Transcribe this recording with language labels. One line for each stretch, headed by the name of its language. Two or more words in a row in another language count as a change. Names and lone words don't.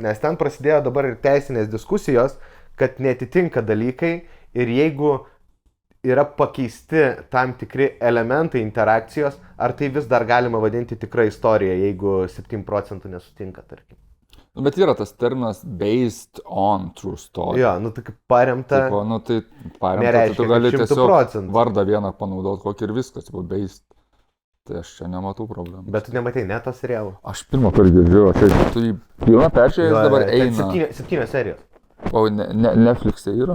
Lithuanian: Nes ten prasidėjo dabar ir teisinės diskusijos, kad netitinka dalykai ir jeigu yra pakeisti tam tikri elementai interakcijos, ar tai vis dar galima vadinti tikrą istoriją, jeigu 7% nesutinka, tarkim. Bet yra tas terminas
English: based on true story.
Lithuanian: Jo, nu tai kaip paremta. Tipo, nu tai paremta, nereiškia, tai tu gali 100%. tiesiog vardą vieną panaudoti kokį ir viskas, tipo based. Tai aš čia nematau problemų. Bet tu nematai ne to serialo? Aš pirmą kartą girdžiu, tu jį pilną peržiūrėjęs dabar eina. 7 serijos. O Netflix'e yra?